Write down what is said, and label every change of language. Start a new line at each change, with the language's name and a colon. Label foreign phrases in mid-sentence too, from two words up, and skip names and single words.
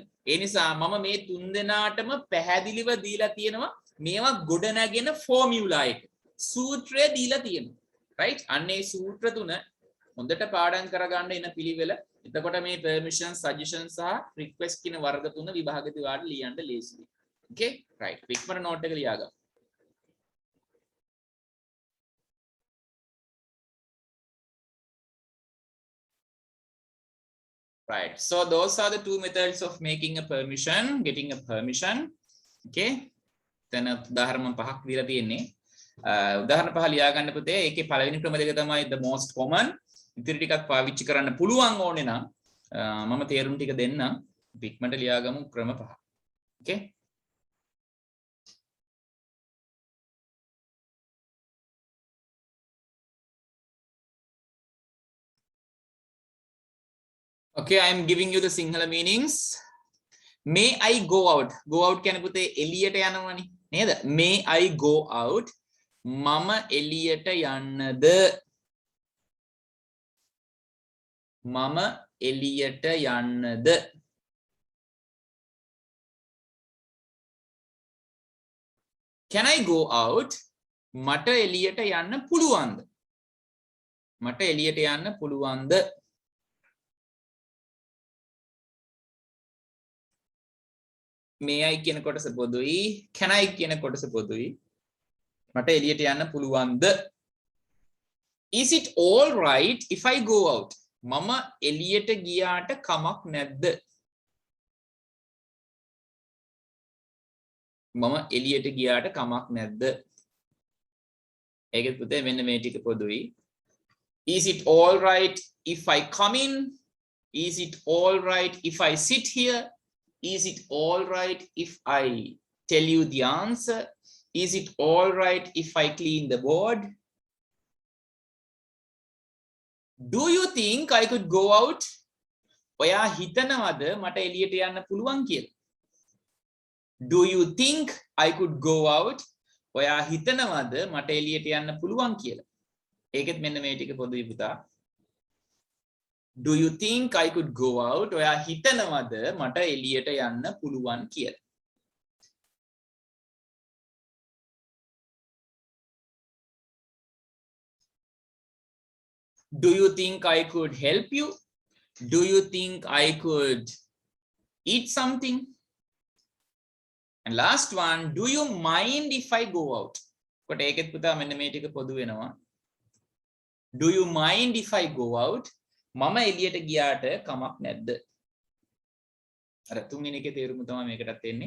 Sinhala: ඒ නිසා මම මේ තුන් දෙනාටම පැහැදිලිව දීලා තියෙනවා මේවා ගොඩ නැගෙන ෆෝමියුලා එක. සූත්‍රය දීලා තියෙනවා. right? අන්නේ සූත්‍ර තුන හොඳට පාඩම් කරගන්න එන පිළිවෙල. එතකොට මේ
English: permission suggestion
Sinhala: සහ request කියන වර්ග තුන විභාගෙදී වාට ලියන්න ලේසියි.
English: okay? right.
Sinhala: ඉක්මනට නෝට් එක ලියාගන්න.
English: right, so those are the two methods of making a permission, getting a permission.
Sinhala: okay? then උදාහරණ පහක් දීලා තියෙන්නේ. උදාහරණ පහ ලියා ගන්න පුතේ. ඒකේ පළවෙනි ක්‍රම දෙක තමයි
English: the most common.
Sinhala: ඉතිරි ටිකක් පාවිච්චි කරන්න පුළුවන් ඕනේ නම් මම තේරුම් ටික දෙන්නම්. ඉක්මනට ලියාගමු ක්‍රම පහ. okay?
English: okay, I am giving you the Sinhala meanings. May I go out? Go out
Sinhala: කියන්නේ පුතේ එළියට යනවනේ නේද?
English: May I go out?
Sinhala: මම එළියට යන්නද? මම එළියට යන්නද?
English: Can I go out?
Sinhala: මට එළියට යන්න පුළුවන්ද? මට එළියට යන්න පුළුවන්ද?
English: may I
Sinhala: කියන කොටස පොදුයි,
English: can I
Sinhala: කියන කොටස පොදුයි. මට එළියට යන්න පුළුවන්ද?
English: Is it all right if I go out?
Sinhala: මම එළියට ගියාට කමක් නැද්ද? මම එළියට ගියාට කමක් නැද්ද? ඒකත් පුතේ මෙන්න මේ ටික පොදුයි.
English: Is it all right if I come in? Is it all right if I sit here? Is it all right if I tell you the answer? Is it all right if I clean the board? Do you think I could go out?
Sinhala: ඔයා හිතනවද මට එළියට යන්න පුළුවන් කියලා?
English: Do you think I could go out?
Sinhala: ඔයා හිතනවද මට එළියට යන්න පුළුවන් කියලා? ඒකෙත් මෙන්න මේ ටික පොදුයි පුතා.
English: Do you think I could go out?
Sinhala: ඔයා හිතනවද මට එළියට යන්න පුළුවන් කියලා?
English: Do you think I could help you? Do you think I could eat something? And last one, do you mind if I go out?
Sinhala: කොට ඒකෙත් පුතා මෙන්න මේ ටික පොදු වෙනවා.
English: Do you mind if I go out?
Sinhala: මම එළියට ගියාට කමක් නැද්ද? අර තුන්වෙනි එකේ තේරුම තමයි මේකටත් එන්නේ.